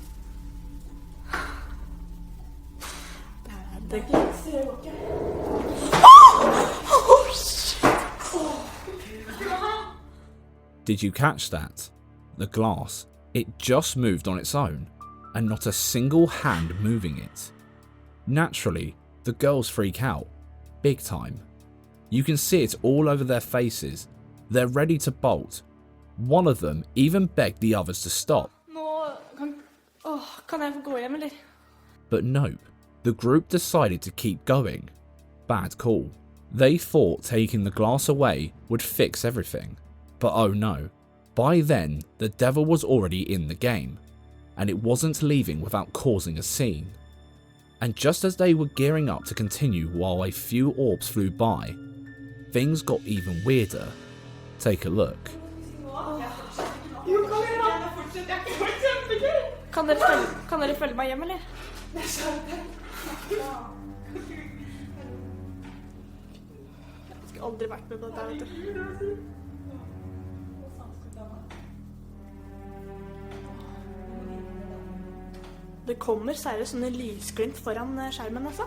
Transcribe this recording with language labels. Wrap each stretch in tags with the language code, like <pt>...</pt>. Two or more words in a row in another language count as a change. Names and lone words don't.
<no>Det er det.</no> <en>Did you catch that? The glass, it just moved on its own, and not a single hand moving it. Naturally, the girls freak out, big time. You can see it all over their faces. They're ready to bolt. One of them even begged the others to stop.</en> <no>Kan jeg få gå hjem, eller?</no> <en>But nope, the group decided to keep going. Bad call. They thought taking the glass away would fix everything. But oh no, by then the devil was already in the game, and it wasn't leaving without causing a scene. And just as they were gearing up to continue while a few orbs flew by, things got even weirder. Take a look.</en> <no>Kan dere følge meg hjem, eller? Jeg skal aldri vært med på dette, vet du. Det kommer seriøst sånne lysglimt foran skjermen, altså.</no>